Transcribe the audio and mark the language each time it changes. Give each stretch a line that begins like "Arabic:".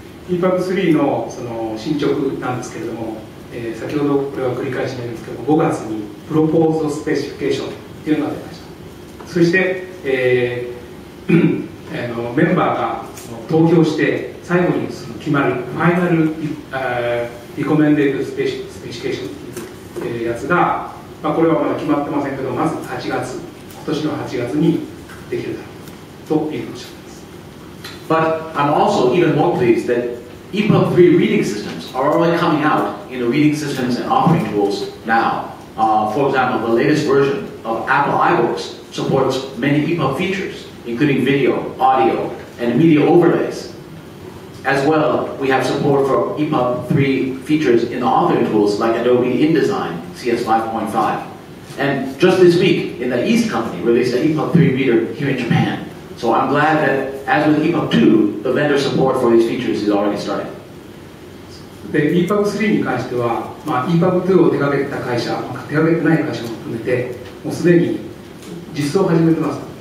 Japanese: EPUB 3のその進捗なんですけれども、先ほどこれは繰り返しになりますけども、5月にプロポーズドスペシフィケーションというのが出ました。そして、メンバーが投票して最後にその決まるファイナルリコメンデードスペシフィケーションというやつが、これはまだ決まってませんけど、まず8月、今年の8月にできるだろうということです。
English: But I'm also even more pleased that EPUB 3 reading systems are already coming out in the reading systems and offering tools now. For example, the latest version of Apple iBooks supports many EPUB features, including video, audio, and media overlays. As well, we have support for EPUB 3 features in the authoring tools like Adobe InDesign, CS 5.5. And just this week, in the East Company released an EPUB 3 reader here in Japan. So I'm glad that, as with EPUB 2, the vendor support for these features is already starting.
Japanese: で EPUB 3に関しては、EPUB 2を手掛けた会社、手掛けてない会社も含めて、もうすでに実装を始めてます。